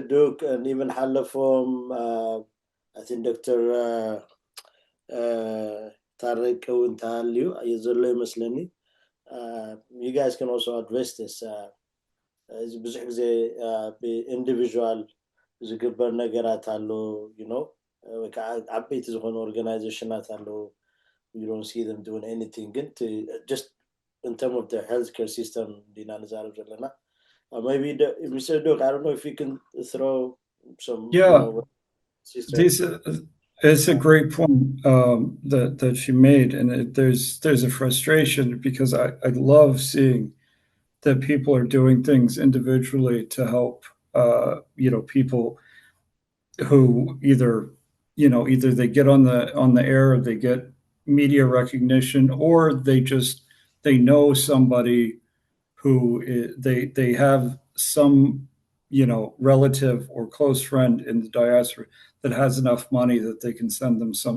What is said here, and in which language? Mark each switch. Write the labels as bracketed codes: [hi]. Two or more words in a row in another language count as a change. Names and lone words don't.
[en] Duke and even Hala from I think Dr. Tariq Wintaliu, you guys can also address this. [ti] Individual ዝግበር ነገራት አሉ ዓበይቲ ዝኾኑ ኦርጋናይዜሽናት አሉ [en] you don't see them doing anything ግን just in terms of the healthcare system [ti] ዲና ንዛረብ ዘለና [en] maybe Mr. Duke, I don't know if you can throw some it's a great point that she made, and there's a frustration because I love seeing that people are doing things individually to help people who either they get on the air, or they get media recognition, or they know somebody who they have some relative or close friend in the diaspora that has enough money that they can send them some.